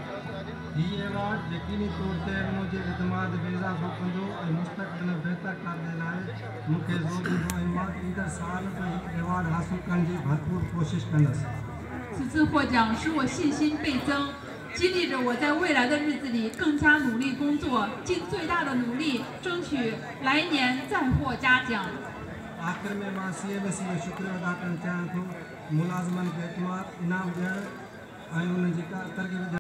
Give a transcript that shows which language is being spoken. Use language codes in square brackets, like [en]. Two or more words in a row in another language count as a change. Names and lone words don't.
[zh] 此次获奖使我信心倍增，激励着我在未来的日子里更加努力工作，尽最大的努力争取来年再获嘉奖。 [sd] आखिर में मां CMC जो शुक्रिया अदा करणु चाहियां थो मुलाज़िमनि खे इनाम ॾियणु ऐं उन्हनि जी तरक़ी